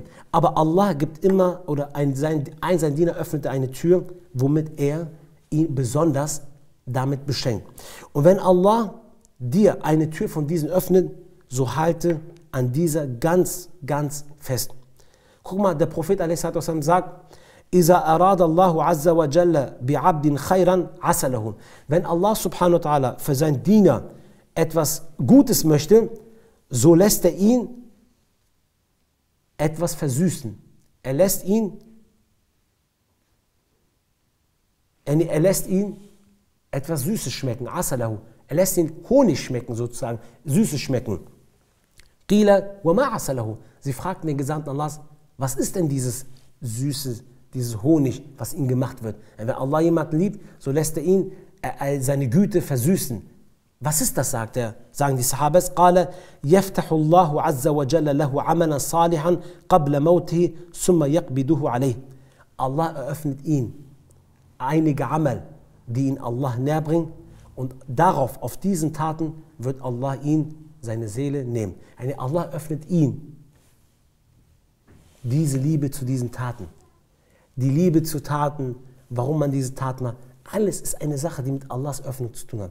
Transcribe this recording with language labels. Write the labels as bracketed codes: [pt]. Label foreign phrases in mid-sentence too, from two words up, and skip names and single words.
[de] Aber Allah gibt immer, oder sein Diener öffnete eine Tür, womit er ihn besonders damit beschenkt. Und wenn Allah dir eine Tür von diesen öffnet, so halte an dieser ganz, ganz fest. Guck mal, der Prophet a.s.w. sagt, [ar] إِذَا أَرَادَ اللَّهُ عَزَّ وَجَلَّ بِعَبْدٍ خَيْرًا عَسَى لَهُ. [de] Wenn Allah [ar] سبحانه وتعالى [de] für seinen Diener etwas Gutes möchte, so lässt er ihn etwas versüßen. Er lässt ihn etwas Süßes schmecken. [ar] عَسَى لَهُ. [de] Er lässt ihn Honig schmecken, sozusagen, Süßes schmecken. [ar] قِيلَ وَمَا عَسَى لَهُ. [de] Sie fragten den Gesandten Allahs, was ist denn dieses Süße, dieses Honig, was ihm gemacht wird? Wenn Allah jemanden liebt, so lässt er ihn seine Güte versüßen. Was ist das, sagen die Sahabas? [ar] قال يفتح الله عز وجل له عملا صالحا قبل موته ثم يقبضه عليه. [de] Allah eröffnet ihn einige Amal, die ihn Allah näher bringen, und auf diesen Taten wird Allah ihn seine Seele nehmen. Allah öffnet ihn diese Liebe zu diesen Taten. Die Liebe zu Taten, warum man diese Taten macht, alles ist eine Sache, die mit Allahs Öffnung zu tun hat.